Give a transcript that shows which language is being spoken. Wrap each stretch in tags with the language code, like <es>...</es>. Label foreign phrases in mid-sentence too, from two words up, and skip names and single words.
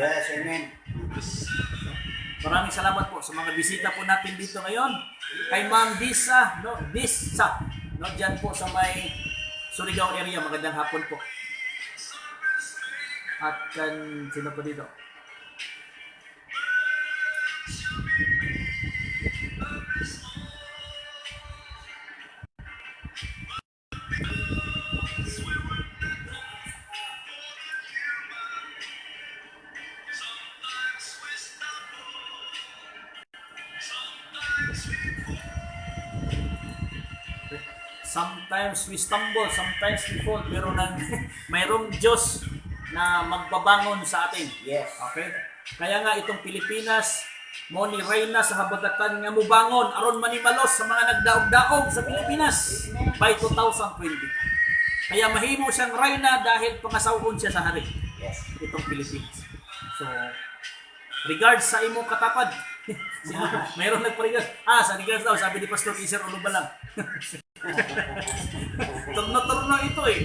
<tl>Yes. Amen. Maraming salamat po sa mga bisita po natin dito ngayon. Kay Ma'am Disa, no, dyan po sa may Surigao area, magandang hapon po. At sino po dito?</tl> <en>Sometimes we stumble, sometimes we fall,</en> <tl>pero mayroong Diyos na magbabangon sa atin. Yes.</tl> <ceb>Okay?</ceb> <tl>Kaya nga itong Pilipinas,</tl> <ceb>mo ni Reyna sa habagatan nga mubangon aron manimalos sa mga nagdaog-daog sa Pilipinas by 2020. Kaya mahimo siyang Reyna dahil pangasawon siya sa hari. Yes.</ceb> <tl>Itong Pilipinas.</tl> <ceb>So, regards sa imong katapad.</ceb> <tl>Mayroon nagpa-regards. Sa regards daw, sabi ni Pastor Iser Ulubalang. Turno-turno ito eh.</tl>